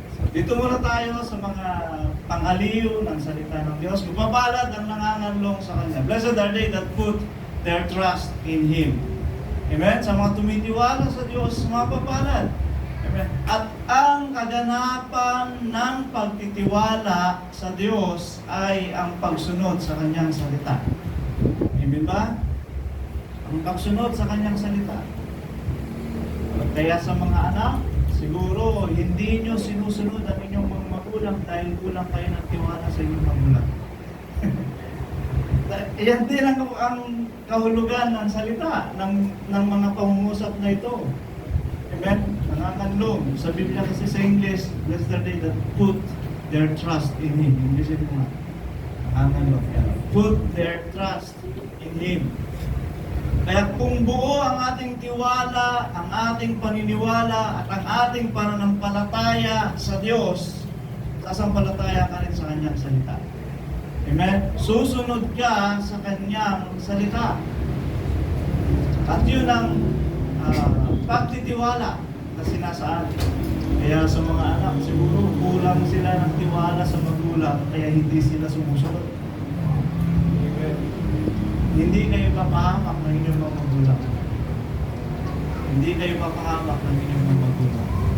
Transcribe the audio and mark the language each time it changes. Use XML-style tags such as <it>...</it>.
<tl>Dito muna tayo sa mga pangaliw ng salita ng Diyos. Magpapalad ang nanganganlong sa Kanya.</tl> <en>Blessed are they that put their trust in Him.</en> <tl>Amen? Sa mga tumitiwala sa Diyos, mapapalad. Amen? At ang kaganapan ng pagtitiwala sa Diyos ay ang pagsunod sa Kanyang salita. Amen ba? Ang pagsunod sa Kanyang salita. Kaya sa mga anak, siguro hindi nyo sinusunod ang inyong mga magulang dahil kulang kayo ng tiwala sa inyong magulang. Yan din ang kahulugan ng salita, ng mga pangungusap na ito. Amen? Nanganganlong. Sa Biblia kasi sa English,</tl> <en>yesterday, that put their trust in Him.</en> <tl>Inglesin mo nga. Nanganganlong.</tl> <en>Put their trust in Him.</en> <tl>Kaya kung buo ang ating tiwala, ang ating paniniwala, at ang ating pananampalataya sa Diyos, sasampalataya ka rin sa Kanyang salita. Amen? Susunod ka sa Kanyang salita. At yun ang pagtitiwala na sinasaan. Kaya sa mga anak, siguro kulang sila ng tiwala sa magulang, kaya hindi sila sumusunod. Amen? Hindi kayo papahamak ng inyong mga magulang. Hindi kayo papahamak ng inyong mga magulang.</tl>